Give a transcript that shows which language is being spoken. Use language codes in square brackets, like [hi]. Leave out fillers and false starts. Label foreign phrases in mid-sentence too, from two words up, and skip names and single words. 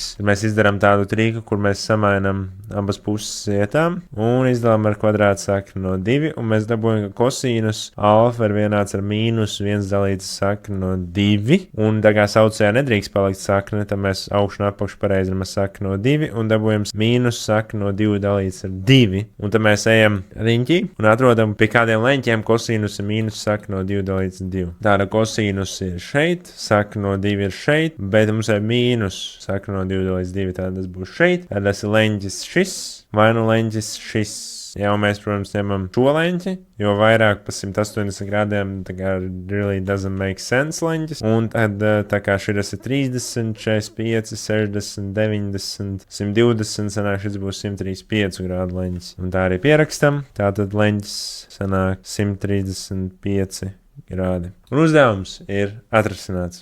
[lv] Tad mēs izdarām tādu trīku, kur mēs samainam abas puses vietām, un izdalām ar kvadrātu sakni no 2, un mēs dabūjam, ka kosinus alfa ir vienāds ar mīnus 1 dalīts sakni no 2, un tā kā saucējā nedrīkst palikt sakne, tad mēs augšu un atpakšu pareizinām sakni no 2, un dabūjam mīnus sakni no 2 dalīts ar 2, un tad mēs ejam riņķī un atrodam, pie kādiem leņķiem kosinus ir mīnus sakne no 2 dalīts 2. Tāda kosinus ir šeit, sakne no 2 ir šeit, bet mums ir mīnus sakne no 2 dalīts 2, tāda tas būs šeit. Tad tas ir leņķis šis, vai nu leņķis šis. Jā, un mēs, protams, ņemam šo leņķi, jo vairāk pa 180 grādiem tā kā [en] really doesn't make sense [lv] leņķis. Un tad tā kā šis ir 30, 45, 60, 90, 120, sanāk šis būs 135 grādu leņķis. Un tā arī pierakstam, tātad leņķis sanāk 135 grādi. Un uzdevums ir atrasināts.